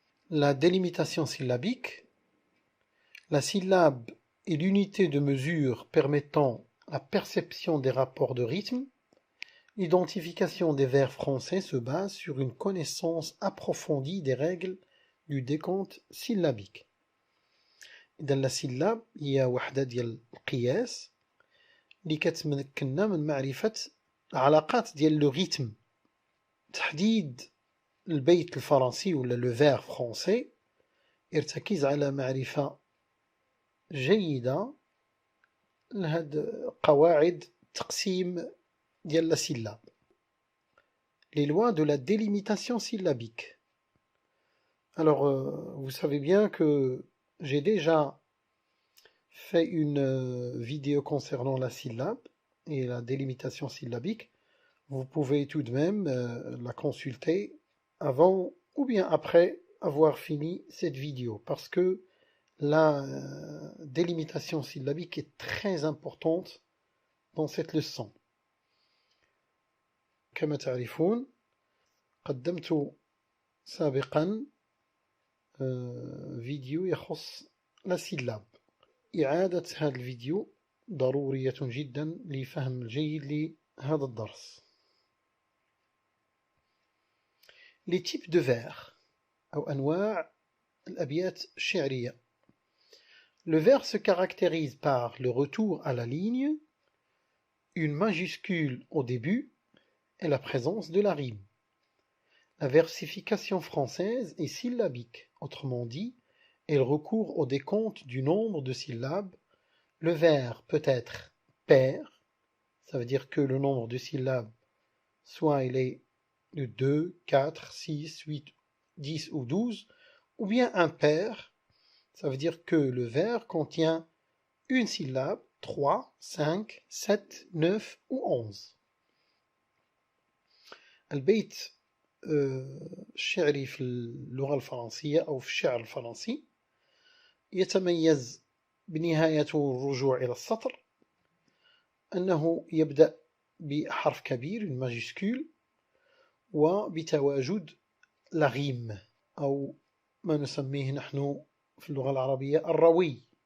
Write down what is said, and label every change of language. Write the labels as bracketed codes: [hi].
[fr] La délimitation syllabique, la syllabe est l'unité de mesure permettant la perception des rapports de rythme. L'identification des vers français se base sur une connaissance approfondie des règles du décompte syllabique. [ar] إذا السلاب هي وحدة ديال القياس اللي كتمكننا من معرفة العلاقات ديال لو ريتم. تحديد البيت الفرنسي ولا لو فير فرونسي يرتكز على معرفة جيدة لهاد قواعد تقسيم ديال لا syllabe. [fr] Les lois de la délimitation syllabique. Alors, vous savez bien que j'ai déjà fait une vidéo concernant la syllabe et la délimitation syllabique. Vous pouvez tout de même la consulter avant ou bien après avoir fini cette vidéo, parce que la délimitation syllabique est très importante dans cette leçon. [ar] كما تعرفون قدمت سابقا فيديو يخص لا سيلاب. إعادة هذا الفيديو ضرورية جدا لفهم الجيد لهذا الدرس. [fr] Les types de vers [ar] أو أنواع الأبيات الشعرية. [fr] Le vers se caractérise par le retour à la ligne, une majuscule au début et la présence de la rime. La versification française est syllabique, autrement dit, elle recourt au décompte du nombre de syllabes. Le vers peut être pair, ça veut dire que le nombre de syllabes, soit il est de 2, 4, 6, 8, 10 ou 12, ou bien impair, ça veut dire que le vers contient une syllabe, 3, 5, 7, 9 ou 11. [ar] البيت الشعري في اللغة الفرنسية أو في الشعر الفرنسي يتميز بنهايته الرجوع إلى السطر، أنه يبدأ بحرف كبير [fr] une majuscule [ar] وبتواجد la rime أو ما نسميه نحن في اللغة العربية الروي.